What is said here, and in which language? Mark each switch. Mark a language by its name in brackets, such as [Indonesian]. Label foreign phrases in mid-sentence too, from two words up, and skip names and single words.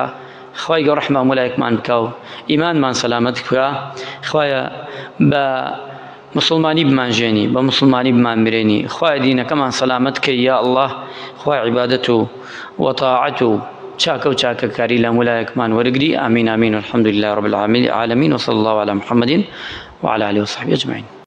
[Central Kurdish] خوای گەورە ڕەحمە مولایەکمان بکە و ئیمانمان سەلامەت بکە، خوایە بە مسلمانی بمانژێنی، بە مسلمانی بمانبرێنی، خوای دینەکەمان سەلامەت کەی [Arabic] یا الله، [Central Kurdish] خوای عیبادەت و وەطاعەت و چاکە و چاکەکاری لە مولایەکمان وەرگری. [Arabic] ئامین ئامین والحەمدولله رب العالمین وصلی الله علی محمد وعلى آله وصحبه أجمعين.